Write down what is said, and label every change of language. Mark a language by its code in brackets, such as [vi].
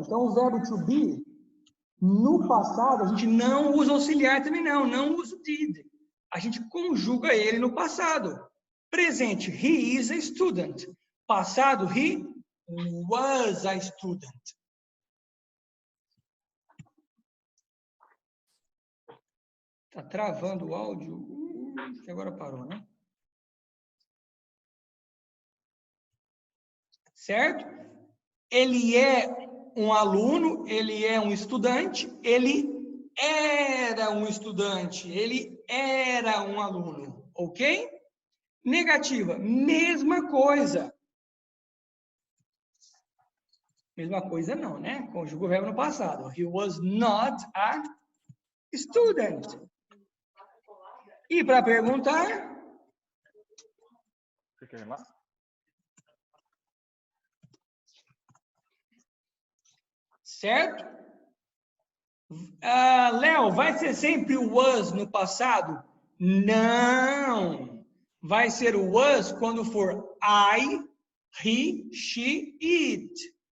[pt] Então, o verbo to be, no passado, a gente não usa auxiliar também não usa o did. A gente conjuga ele no passado. [en] Presente, he is a student. Passado, he was a student. [pt] Tá travando o áudio? Que agora parou, né? Certo? Ele é um aluno, ele é um estudante, ele era um estudante, ele era um aluno, ok? Negativa, mesma coisa. Mesma coisa não, né? Conjuga o verbo no passado. [en] He was not a student. [pt] E para perguntar... Você quer lá? Certo? Léo, vai ser sempre o was no passado? Não. Vai ser o was quando for I, he, she, it.